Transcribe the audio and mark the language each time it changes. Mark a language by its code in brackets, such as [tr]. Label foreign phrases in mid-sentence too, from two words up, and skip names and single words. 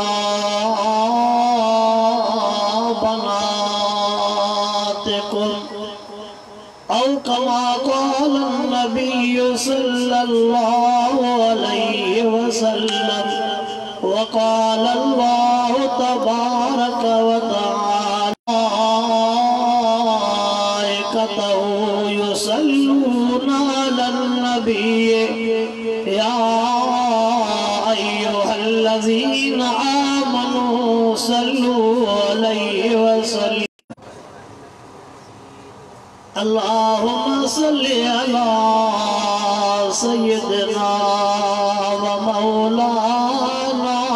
[ar] بناتكم أو كما قال النبي صلى الله عليه وسلم وقال الله تبارك وتعالى يصلون على النبي يا أيها الذين آمنوا صلوا عليه وسلم. اللهم صل على سيدنا ومولانا